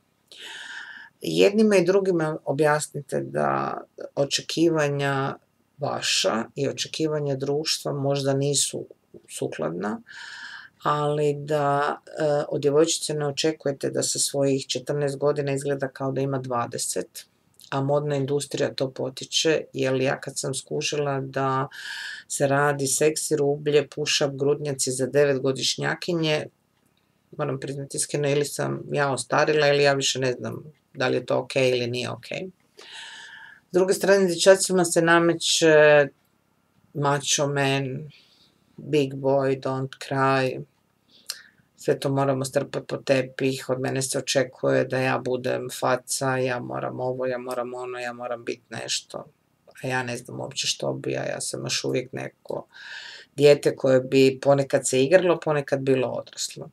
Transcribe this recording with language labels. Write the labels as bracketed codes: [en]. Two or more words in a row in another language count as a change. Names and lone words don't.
[hr] Jednima i drugima objasnite da očekivanja vaša i očekivanja društva možda nisu sukladna, ali da od djevojčice ne očekujete da sa svojih 14 godina izgleda kao da ima 20, a modna industrija to potiče, jer ja kad sam skužila da se radi seksi rublje, push-up grudnjaci za 9-godišnjakinje, moram priznati iskreno, ili sam ja ostarila ili ja više ne znam da li je to ok ili nije ok. S druge strane, dječacima se nameće [en] macho man, big boy, don't cry, [hr] sve to moramo strpati po tepih, od mene se očekuje da ja budem faca, ja moram ovo, ja moram ono, ja moram biti nešto, a ja ne znam uopće što bi, a ja sam još uvijek neko dijete koje bi ponekad se igralo, ponekad bilo odraslo.